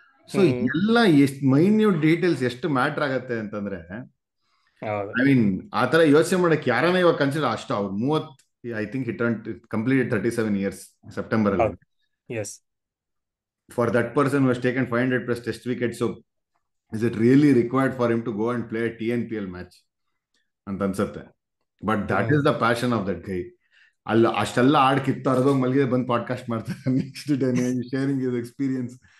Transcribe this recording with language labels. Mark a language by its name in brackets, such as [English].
[Kannada] So ಎಲ್ಲ ಎಷ್ಟು minute details ಎಷ್ಟು ಮ್ಯಾಟರ್ ಆಗತ್ತೆ ಅಂತಂದ್ರೆ, ಹೌದು. ಐ ಮೀನ್ ಆ ತರ ಯೋಚನೆ ಮಾಡಕ್ಕೆ ಯಾರನ್ನ ಇವಾಗ ಕನ್ಸಿಡರ್ ಅಷ್ಟು. ಅವ್ರು 30, [English] I think it completed 37 years [Kannada] September ಅಲ್ಲಿ. [English] Yes, for that person was taken 500 plus test wickets. So is it really required for him to go and play a TNPL match [Kannada] ಅಂತ ಅನ್ಸುತ್ತೆ. [English] But that is the passion of that guy. [Kannada] ಅಲ್ಲ ಅಷ್ಟೆಲ್ಲ add ಕಿತ್ತಾರದೋಗ್ ಮಲ್ಗಿದೆ ಬಂದು podcast ಮಾಡ್ತಾರೆ next day sharing is experience.